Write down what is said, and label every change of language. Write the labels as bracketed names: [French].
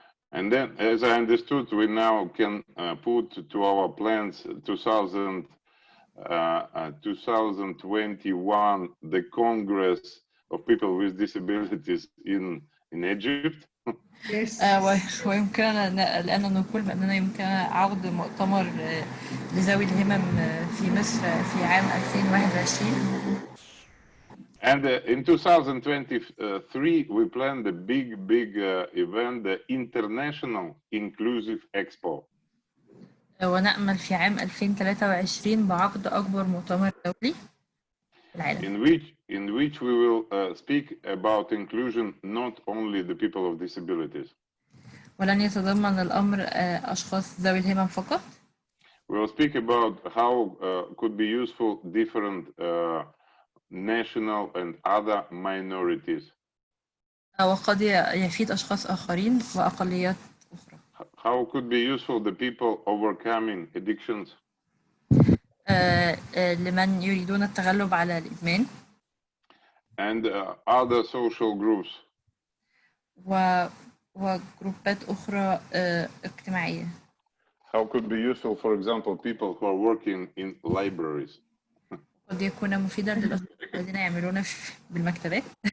[English] And then, as I understood, we now can put to our plans 2021 the Congress of People with Disabilities in Egypt. Yes. [Arabic] ويمكننا لأننا نقول بأننا يمكننا عقد مؤتمر لذوي الهمم في مصر في عام 2021. [English] And in 2023, we plan the big event, the International Inclusive Expo. [Arabic] ونأمل في عام 2023 بعقد أكبر مؤتمر دولي في العالم. [English] In which we will speak about inclusion, not only the people of disabilities. [Arabic] ولن يتضمن الأمر أشخاص ذوي الهمم فقط. [English] We will speak about how could be useful different national and other minorities. [Arabic] وقد يفيد أشخاص آخرين وأقليات أخرى. [English] How could be useful the people overcoming addictions. [Arabic] لمن يريدون التغلب على الإدمان. [English] And other social groups. [Arabic] وجروبات أخرى اجتماعية. [English] How could be useful, for example, people who are working in libraries. [Arabic] قد يكون مفيدا للأشخاص الذين يعملون بالمكتبات.